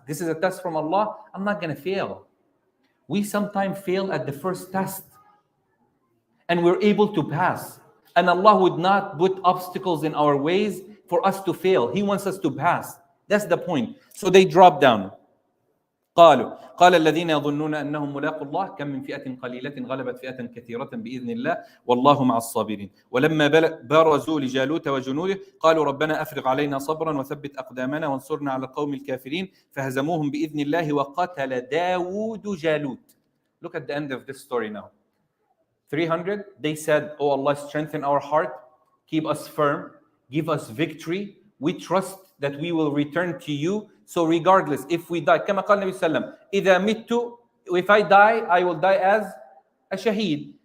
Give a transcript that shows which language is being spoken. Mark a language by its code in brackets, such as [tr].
[en] This is a test from Allah. I'm not going to fail. We sometimes fail at the first test. And we're able to pass. And Allah would not put obstacles in our ways for us to fail. He wants us to pass. That's the point. So they dropped down. [ar] قال الذين يظنون أنهم ملاقوا الله كم من فئة قليلة غلبت فئة كثيرة بإذن الله والله مع الصابرين ولما برزوا لجالوت وجنوده قالوا ربنا أفرغ علينا صبرا وثبت أقدامنا وانصرنا على القوم الكافرين فهزموهم بإذن الله وقتل داود جالوت. [en] Look at the end of this story now. 300, they said, oh Allah, strengthen our heart, keep us firm, give us victory. We trust that we will return to you. So regardless, if we die, [ar] كما قال النبي صلى الله عليه وسلم, إذا مت, [en] if I die, I will die as a shaheed.